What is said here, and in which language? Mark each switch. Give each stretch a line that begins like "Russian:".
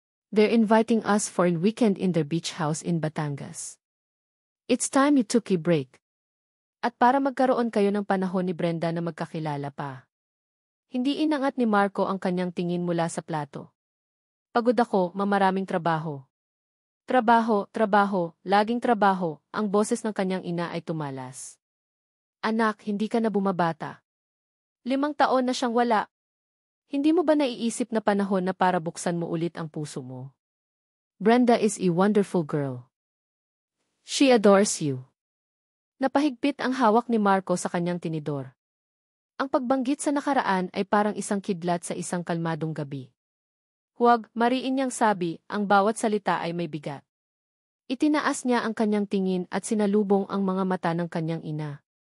English: They're inviting us for a weekend in their beach house in Batangas. It's time you took a break.
Filipino: At para magkaroon kayo ng panahon ni Brenda na magkakilala pa. Hindi inangat ni Marco ang kanyang tingin mula sa plato. Pagod ako, mamaraming trabaho. Trabaho, trabaho, laging trabaho, ang boses ng kanyang ina ay tumalas. Anak, hindi ka na bumabata. 5 taon na siyang wala. Hindi mo ba naiisip na panahon na para buksan mo ulit ang puso mo?
English: Brenda is a wonderful girl. She adores you.
Filipino: Napahigpit ang hawak ni Marco sa kanyang tinidor. Ang pagbanggit sa nakaraan ay parang isang kidlat sa isang kalmadong gabi. Huwag, mariin niyang sabi, ang bawat salita ay may bigat. Itinaas niya ang kanyang tingin at sinalubong ang mga mata ng kanyang ina.